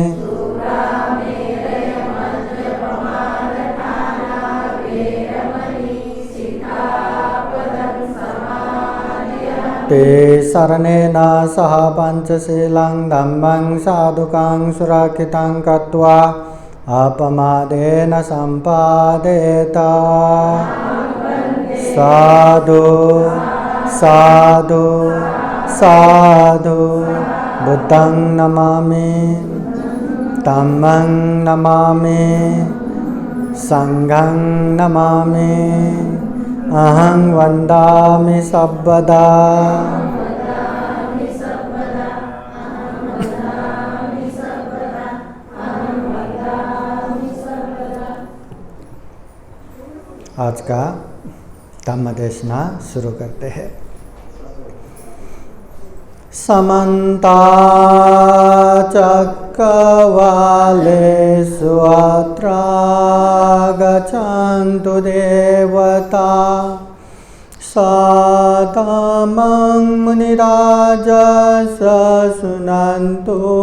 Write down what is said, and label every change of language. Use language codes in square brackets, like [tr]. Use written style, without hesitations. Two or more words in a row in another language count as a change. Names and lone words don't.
[pi] ते शरणेन सह पञ्चशीलं धम्मं साधुकं सुरक्षितं कृत्वा अपमादेन सम्पादेत साधु साधु साधु बुद्धं नमामि धम्मं नमामि संघं नमामि अहं वन्दामि सर्वदा [hi] आज का धम्म देशना शुरू करते हैं। [pi] समन्ता चक्रवालेषु अत्र गच्छन्तु देवता सादमं मुनिराजस शृण्वन्तु